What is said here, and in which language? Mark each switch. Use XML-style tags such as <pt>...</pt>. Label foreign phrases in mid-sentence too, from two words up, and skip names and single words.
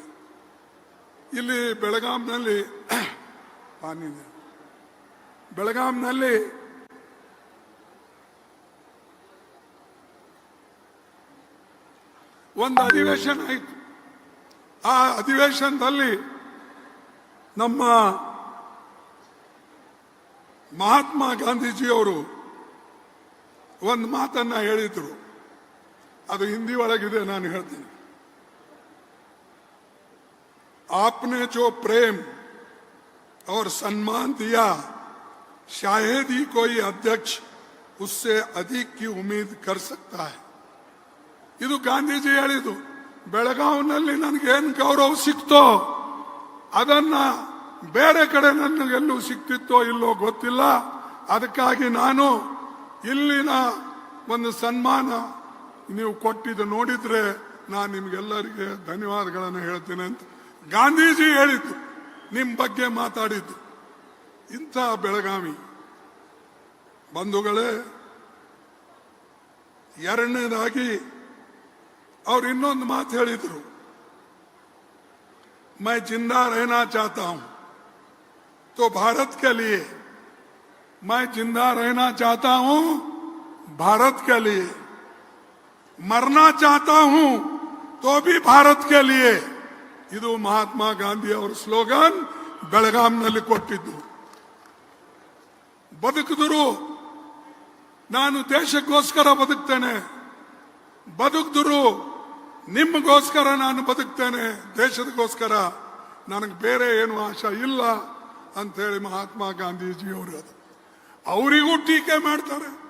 <kn>ಇಲ್ಲಿ ಬೆಳಗಾಂನಲ್ಲಿ ಒಂದು ಅಧಿವೇಶನ ಆಯಿತು. ಆ ಅಧಿವೇಶನದಲ್ಲಿ ನಮ್ಮ ಮಹಾತ್ಮ ಗಾಂಧೀಜಿಯವರು ಒಂದು ಮಾತನ್ನ ಹೇಳಿದ್ರು. ಅದು ಹಿಂದಿ ಒಳಗಿದೆ, ನಾನು ಹೇಳ್ತೀನಿ.</kn> <hi>आपने जो प्रेम और सम्मान दिया, शायद ही कोई अध्यक्ष उससे अधिक की उम्मीद कर सकता है.</hi> <kn>ಇದು ಗಾಂಧೀಜಿ ಹೇಳಿದ್ದು. ಬೆಳಗಾವಿನಲ್ಲಿ ನನಗೇನು ಗೌರವ ಸಿಕ್ತೋ ಅದನ್ನ ಬೇರೆ ಕಡೆ ನನಗೆಲ್ಲೂ ಸಿಕ್ತಿತ್ತೋ ಇಲ್ಲೋ ಗೊತ್ತಿಲ್ಲ. ಅದಕ್ಕಾಗಿ ನಾನು ಇಲ್ಲಿನ ಒಂದು ಸನ್ಮಾನ ನೀವು ಕೊಟ್ಟಿದ್ದು ನೋಡಿದ್ರೆ ನಾನು ನಿಮ್ಗೆಲ್ಲರಿಗೆ ಧನ್ಯವಾದಗಳನ್ನು ಹೇಳ್ತೀನಿ ಅಂತ ಗಾಂಧೀಜಿ ಹೇಳಿದ್ದು, ನಿಮ್ಮ ಬಗ್ಗೆ ಮಾತಾಡಿದ್ದು. ಇಂಥ ಬೆಳಗಾವಿ ಬಂಧುಗಳೇ, ಎರಡನೇದಾಗಿ ಅವ್ರು ಇನ್ನೊಂದು ಮಾತು ಹೇಳಿದ್ರು.</kn> <hi>मैं जिंदा रहना चाहता हूं तो भारत के लिए, मैं जिंदा रहना चाहता हूं भारत के लिए, मरना चाहता हूं तो भी भारत के लिए.</hi> <kn>ಇದು ಮಹಾತ್ಮ ಗಾಂಧಿ ಅವರ ಸ್ಲೋಗನ್. ಬೆಳಗಾಂನಲ್ಲಿ ಕೊಟ್ಟಿದ್ದು. ಬದುಕಿದ್ರು ನಾನು ದೇಶಕ್ಕೋಸ್ಕರ ಬದುಕ್ತೇನೆ, ಬದುಕಿದ್ರು ನಿಮಗೋಸ್ಕರ ನಾನು ಬದುಕ್ತೇನೆ, ದೇಶದಗೋಸ್ಕರ, ನನಗೆ ಬೇರೆ ಏನು ಆಶಾ ಇಲ್ಲ ಅಂತ ಹೇಳಿ ಮಹಾತ್ಮ ಗಾಂಧೀಜಿ ಅವರು ಅದು ಅವರಿಗೂ ಟೀಕೆ ಮಾಡ್ತಾರೆ.</kn>